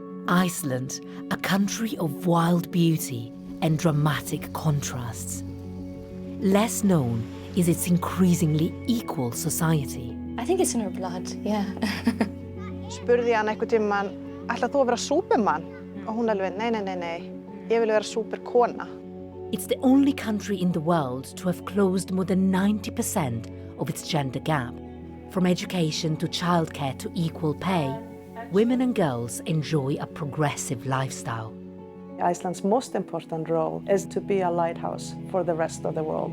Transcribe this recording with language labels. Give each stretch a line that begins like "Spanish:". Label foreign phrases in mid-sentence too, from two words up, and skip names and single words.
English: Iceland, a country of wild beauty and dramatic contrasts. Less known is its increasingly equal society. I think it's in her blood, yeah.
Icelandic: Spurði ég hann einhvern tímann, ætlar þú að vera súpermann? Og hún alveg, nei, ég vil vera súperkona.
English: It's the only country in the world to have closed more than 90% of its gender gap. From education to childcare to equal pay, women and girls enjoy a progressive lifestyle. Iceland's most important role is to be a lighthouse for the rest of the world.